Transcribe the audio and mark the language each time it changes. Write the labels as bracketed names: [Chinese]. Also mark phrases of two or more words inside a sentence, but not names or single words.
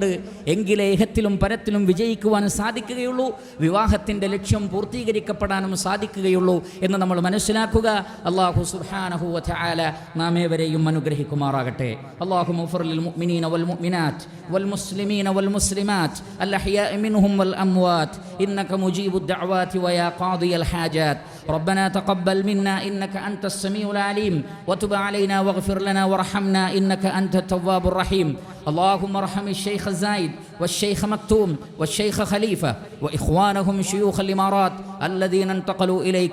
[Malayalam] എങ്കിലേ ഇഹത്തിലും പരത്തിലും വിജയിക്കുവാൻ സാധിക്കുകയുള്ളൂ, വിവാഹത്തിൻ്റെ ലക്ഷ്യം പൂർത്തീകരിക്കപ്പെടാനും സാധിക്കുകയുള്ളൂ എന്ന് നമ്മൾ മനസ്സിലാക്കുക. [Arabic] الله سبحانه وتعالى [Malayalam] നാം ഏവരെയും അനുഗ്രഹിക്കുമാറാകട്ടെ. [Arabic] اللهم اغفر للمؤمنين والمؤمنات والمسلمين والمسلمات الأحياء منهم والأموات إنك مجيب الدعوات ويا قاضي الحاجات. ربنا تقبل منا إنك أنت السميع العليم وتب علينا واغفر لنا وارحمنا إنك أنت التواب الرحيم. اللهم ارحم الشيخ الزايد والشيخ مكتوم والشيخ خليفة وإخوانهم شيوخ الإمارات الذين انتقلوا إليك.